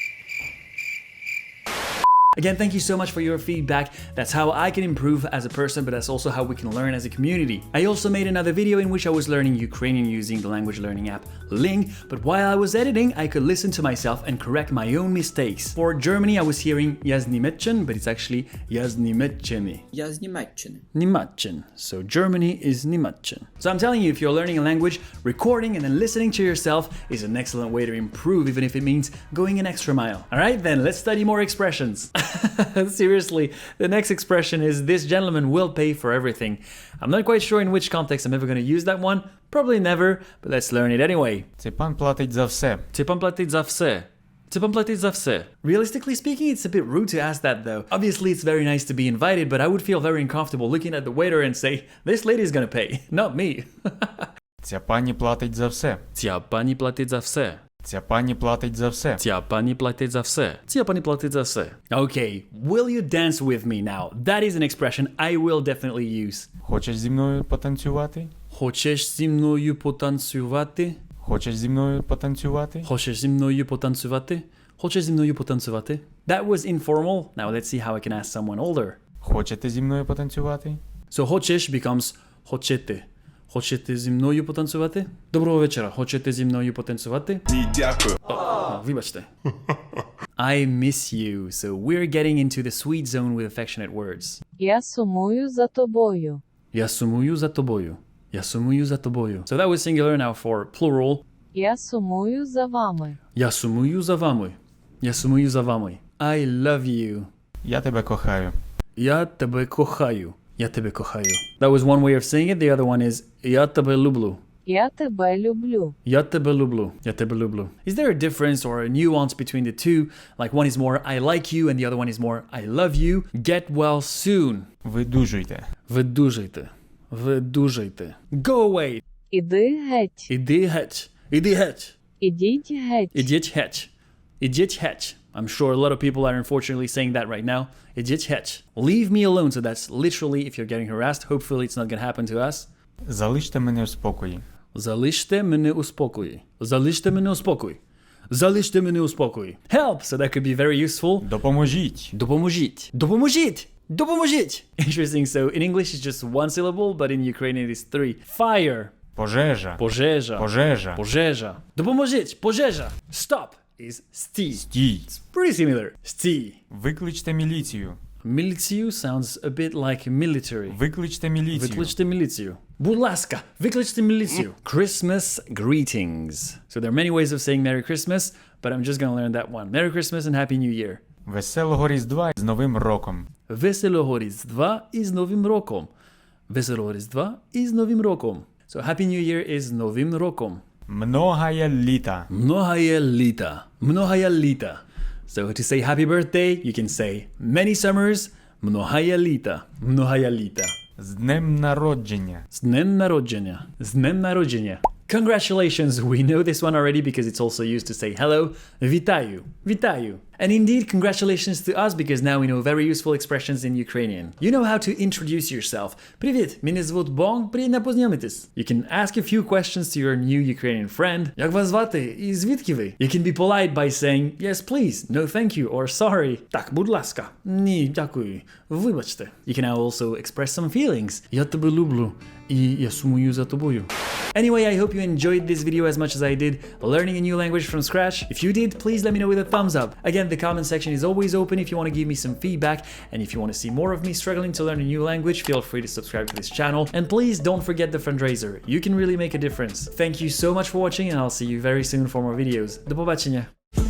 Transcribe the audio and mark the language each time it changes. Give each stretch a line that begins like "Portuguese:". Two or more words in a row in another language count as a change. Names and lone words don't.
English: Again, thank you so much for your feedback. That's how I can improve as a person, but that's also how we can learn as a community. I also made another video in which I was learning Ukrainian using the language learning app Ling, but while I was editing, I could listen to myself and correct my own mistakes. For Germany, I was hearing
Ukrainian: Я з Німеччини,
English: but it's actually
Ukrainian: Я з Німеччини. Я з Німеччини. Німеччин.
English: So Germany is Німеччин. So I'm telling you, if you're learning a language, recording and then listening to yourself is an excellent way to improve, even if it means going an extra mile. Alright then, let's study more expressions. Seriously, the next expression is this gentleman will pay for everything. I'm not quite sure in which context I'm ever going to use that one. Probably never, but let's learn it anyway.
Ukrainian: Цей пан платить за все. Цей пан платить за все. Цей пан платить за все.
English: Realistically speaking, it's a bit rude to ask that though. Obviously, it's very nice to be invited, but I would feel very uncomfortable looking at the waiter and say, this lady's gonna pay, not me.
Ukrainian: Ця пані платить за все. Ця пані платить за все. Ця пані платить за все. Ця пані платить за все. Ця пані платить за все.
English: Okay, will you dance with me now? That is an expression I will definitely use.
Ukrainian: Хочеш зі мною потанцювати? Хочеш зі мною потанцювати? Хочеш зі мною потанцювати? Хочеш зі мною потанцювати? Хочеш зі мною потанцювати?
English: That was informal. Now let's see how I can ask someone older.
Ukrainian: Хочете зі мною потанцювати?
English: So хочеш becomes хочете.
Ukrainian: Хочете зі мною потанцювати? Доброго вечора. Хочете зі мною потанцювати? Ні, дякую. Вибачте.
English: I miss you. So we're getting into the sweet zone with affectionate words.
Ukrainian: Я сумую за тобою. Я сумую за тобою. Я сумую за тобою.
English: So that was singular. Now for plural.
Ukrainian: Я сумую за вами. Я сумую за вами. Я сумую за вами.
English: I love you.
Ukrainian: Я тебе кохаю. Я тебе кохаю. Я тебе кохаю.
English: That was one way of saying it. The other one is
Ukrainian: Я тебе люблю. Я тебе люблю. Я тебе люблю. Я тебе люблю.
English: Is there a difference or a nuance between the two? Like one is more I like you and the other one is more I love you. Get well soon.
Ukrainian: Видужуйте. Видужуйте. Видужуйте.
English: Go away.
Ukrainian: Іди геть. Іди геть. Іди геть. Ідіть геть. Ідіть геть. Ідіть геть.
English: I'm sure a lot of people are unfortunately saying that right now.
Ukrainian: Ідіть геть.
English: Leave me alone. So that's literally if you're getting harassed. Hopefully it's not going to happen to us.
Ukrainian: Залиште мене в спокої. Залиште мене у спокої. Залиште мене у спокої. Залиште мене у спокої.
English: Help! So that could be very useful.
Ukrainian: Допоможіть. Допоможіть. Допоможіть. Допоможіть.
English: Interesting. So in English it's just one syllable, but in Ukrainian it is three. Fire.
Ukrainian: Пожежа. Пожежа. Пожежа. Пожежа. Допоможіть. Пожежа.
English: Stop is стій.
Ukrainian: Стій.
English: It's pretty similar.
Ukrainian: Стій. Викличте міліцію.
English: Milицію sounds a bit like military.
Ukrainian: Викличте міліцію. Викличте міліцію. Будь ласка, викличте міліцію.
English: Christmas greetings. So there are many ways of saying Merry Christmas, but I'm just gonna learn that one. Merry Christmas and Happy New Year.
Ukrainian: Веселого Різдва з Новим роком. Веселого Різдва із Новим роком. Веселого Різдва із Новим роком.
English: So Happy New Year is
Ukrainian: Новим роком. Многая літа. Многая літа. Многая літа.
English: So to say happy birthday, you can say many summers.
Ukrainian: Многая літа. Многая літа. З днем народження. З днем народження. З днем народження.
English: Congratulations, we know this one already because it's also used to say hello.
Ukrainian: Вітаю. Вітаю.
English: And indeed, congratulations to us because now we know very useful expressions in Ukrainian. You know how to introduce yourself.
Ukrainian: Привіт, мене звуть Bong, приємно познайомитись.
English: You can ask a few questions to your new Ukrainian friend.
Ukrainian: Як вас звати і звідки ви?
English: You can be polite by saying yes please, no thank you or sorry.
Ukrainian: Так, будь ласка. Ні, дякую. Вибачте.
English: You can now also express some feelings.
Ukrainian: Я тебе люблю і я сумую за тобою.
English: Anyway, I hope you enjoyed this video as much as I did learning a new language from scratch. If you did, please let me know with a thumbs up. Again, the comment section is always open if you want to give me some feedback, and if you want to see more of me struggling to learn a new language, feel free to subscribe to this channel. And please don't forget the fundraiser. You can really make a difference. Thank you so much for watching, and I'll see you very soon for more videos.
Ukrainian: До побачення!